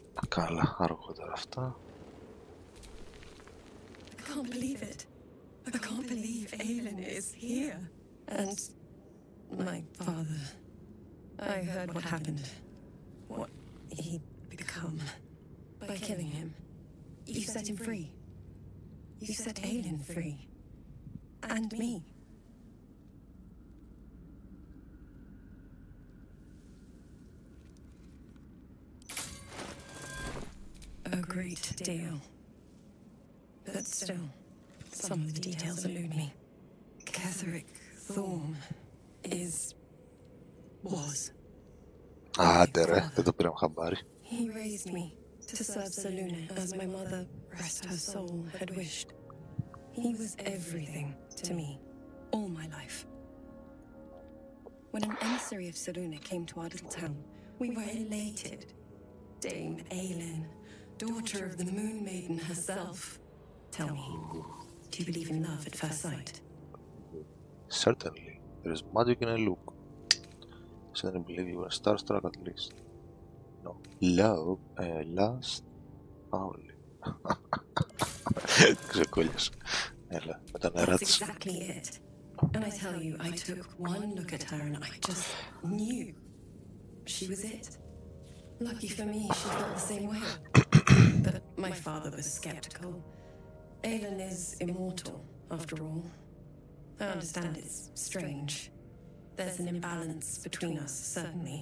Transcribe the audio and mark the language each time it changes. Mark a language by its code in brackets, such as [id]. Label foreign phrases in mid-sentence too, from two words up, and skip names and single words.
[el] Καλά, αργότερα αυτά. [en] I can't believe it. I can't believe Aelin is here. And my father. I heard what happened. What he'd become. By killing him. You set him free. You set Aelin free. And me. A great deal. But still, some of the details elude me. Catherick Thorm was. [el] Άντε ρε, δεν το πήραμε χαμπάρι. [en] He raised me to serve Selûne as my mother, rest her soul, had wished. He was everything to me, all my life. When an emissary of Selûne came to our little town, we were elated. Dame Aelin, daughter of the Moon Maiden herself. Tell me, do you believe in love at first sight? Certainly. There is magic in a look. I certainly believe you were starstruck at least. No. Love, last, only. [el] Ξεκόλλιασε. Έλα, με τα νερά της. [en] That's exactly it. And I tell you, I took one look at her and I just knew she was it. Lucky for me, she felt the same way. But my father was skeptical. Aelin is immortal, after all. I understand it's strange. There's an imbalance between us, certainly.